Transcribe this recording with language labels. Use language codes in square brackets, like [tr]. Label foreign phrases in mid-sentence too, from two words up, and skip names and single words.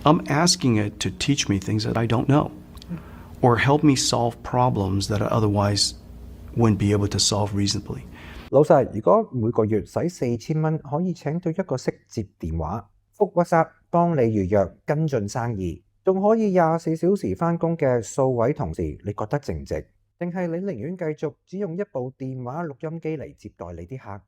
[en] I'm asking it to teach me things that I don't know, or help me solve problems that I otherwise wouldn't be able to solve reasonably. [yue] 老實，如果每個月使4000蚊可以請到一個識接電話、覆 WhatsApp 幫你預約跟進生意，仲可以24小時返工嘅數位同事，你覺得值唔值？定係你寧願繼續只用一部電話錄音機嚟接待你啲客？